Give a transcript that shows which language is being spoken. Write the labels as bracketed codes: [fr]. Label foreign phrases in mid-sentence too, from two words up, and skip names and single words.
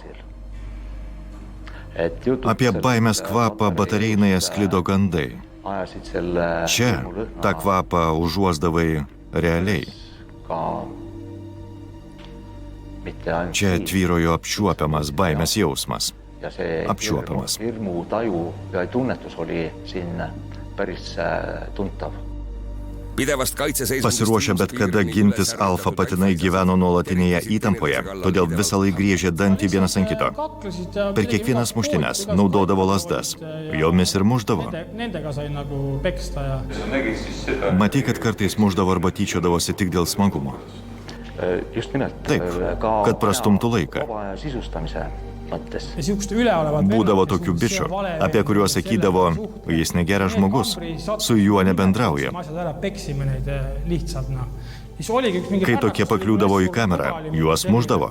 [lt] Apie baimės kvapą baterijinąje sklido gandai. Čia tą kvapą užuosdavai realiai. Čia tvyrojo apčiuopiamas baimės jausmas. Apčiuopiamas. [et] Hirmu taju ja tunnetus oli siin päris tuntav. [lt] Pasiruošę bet kada gintis alfa patinai gyveno nuolatinėje įtampoje, todėl visąlaik griežė dantį vienas ant kito. Per kiekvienas muštines naudodavo lazdas, jomis ir muždavo. Matai, kad kartais muždavo arba tyčiodavosi tik dėl smagumo. [et] Just nimelt. [lt] Taip, kad prastumtų laiką. Būdavo tokių bičių, apie kuriuos sakydavo, jis negeras žmogus, su juo nebendrauja. Kai tokie pakliūdavo į kamerą, juos muždavo.